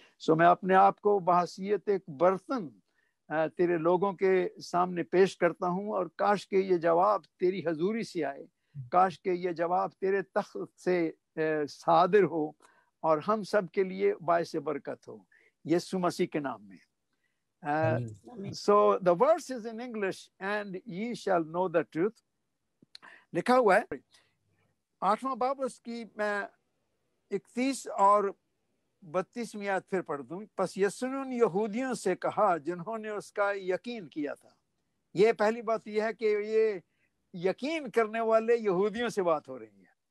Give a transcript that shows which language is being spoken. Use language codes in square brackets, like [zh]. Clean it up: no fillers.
[ur] میں اپنے آپ کو بحیثیت ایک برتن تیرے لوگوں کے سامنے پیش کرتا ہوں، اور کاش کہ یہ جواب تیری حضوری سے آئے، کاش کہ یہ جواب تیرے تخت سے صادر ہو اور ہم سب کے لیے باعث برکت ہو، یسوع مسیح کے نام میں. [en] So the verse is in English, and ye shall know the truth. [ur] لکھا ہوا ہے 8واں باب، اس کی میں 31 اور 32 آیت پھر پڑھ دوں. پس یسوع نے یہودیوں سے کہا جنہوں نے اس کا یقین کیا تھا. یہ پہلی بات یہ ہے کہ یہ یقین کرنے والے یہودیوں سے بات ہو رہی ہے.